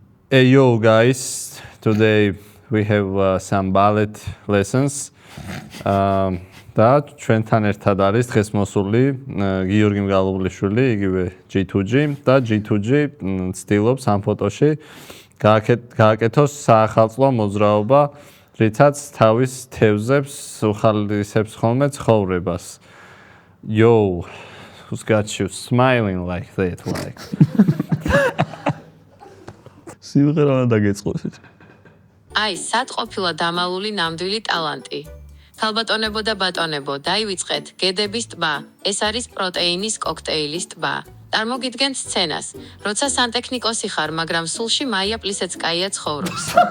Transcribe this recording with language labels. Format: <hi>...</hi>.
<en>Hey yo guys, today we have some ballet lessons.</en> <ka>და ჩვენთან ერთად არის დღეს მოსული გიორგი მგალობლიშვილი, იგივე G2G და G2G ცდილობს ამ ფოტოში გააკეთოს საახალწლო მოძრაობა, რითაც თავის თევზებს უხალისებს ხოლმე ცხოვრებას.</ka> <en>Yo, who's got you smiling like that like?</en> <ka>სიმღერა დაგეწყოს. აი, სად ყოფილა დამალული ნამდვილი ტალანტი. ქალბატონებო და ბატონებო, დაივიწყეთ გედების ტბა. ეს არის პროტეინის კოქტეილის ტბა. წარმოგიდგენთ სცენას, როცა სანტექნიკოსი ხარ, მაგრამ სულში მაია პლისეცკაია ცხოვრობს.</ka>